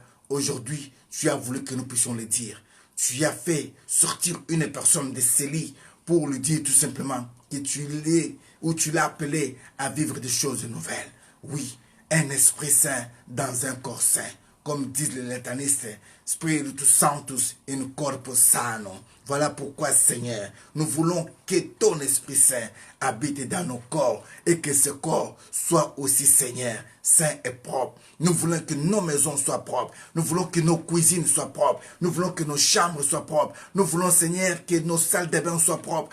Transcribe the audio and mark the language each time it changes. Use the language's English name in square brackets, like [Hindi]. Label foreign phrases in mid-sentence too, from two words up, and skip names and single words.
[French] Aujourd'hui, tu as voulu que nous puissions le dire. Tu as fait sortir une personne de ses lits pour lui dire tout simplement que tu l'as appelé à vivre des choses nouvelles. Oui, un esprit saint dans un corps saint. Comme disent les létanistes, [Latin] Spiritus Sanctus in corpus sano. [French] Voilà pourquoi, Seigneur, nous voulons que ton Esprit Saint habite dans nos corps et que ce corps soit aussi, Seigneur, saint et propre. Nous voulons que nos maisons soient propres. Nous voulons que nos cuisines soient propres. Nous voulons que nos chambres soient propres. Nous voulons, Seigneur, que nos salles de bain soient propres.